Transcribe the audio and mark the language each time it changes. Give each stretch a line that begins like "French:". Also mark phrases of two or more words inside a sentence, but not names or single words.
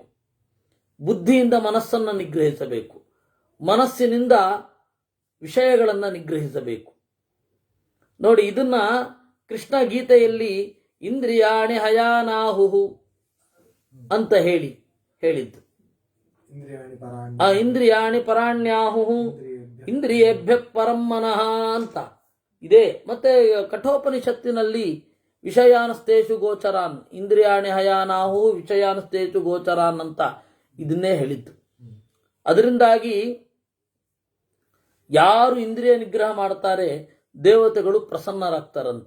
Kannada: ಬುದ್ಧಿಯಿಂದ ಮನಸ್ಸನ್ನು ನಿಗ್ರಹಿಸಬೇಕು, ಮನಸ್ಸಿನಿಂದ ವಿಷಯಗಳನ್ನು ನಿಗ್ರಹಿಸಬೇಕು. ನೋಡಿ, ಇದನ್ನ ಕೃಷ್ಣ ಗೀತೆಯಲ್ಲಿ
Sanskrit: ಇಂದ್ರಿಯಾಣಿ ಹಯಾನಾಹುಹು
Kannada: ಅಂತ ಹೇಳಿದ್ದು.
Sanskrit: ಇಂದ್ರಿಯಾಣಿ ಪರಾಣ್ಯಾಹುಹು ಇಂದ್ರಿಯೇಭ್ಯ ಪರಂ ಮನಃ
Kannada: ಅಂತ ಇದೆ. ಮತ್ತೆ ಕಠೋಪನಿಷತ್ತಿನಲ್ಲಿ
Sanskrit: ವಿಷಯಾನಸ್ತೇಷು ಗೋಚರಾನ್, ಇಂದ್ರಿಯಾಣಿ ಹಯಾನಾಹು ವಿಷಯಾನಸ್ತೇಷು ಗೋಚರಾನ್
Kannada: ಅಂತ ಇದನ್ನೇ ಹೇಳಿದ್ದು. ಅದರಿಂದಾಗಿ ಯಾರು ಇಂದ್ರಿಯ ನಿಗ್ರಹ ಮಾಡ್ತಾರೆ ದೇವತೆಗಳು ಪ್ರಸನ್ನರಾಗ್ತಾರಂತೆ.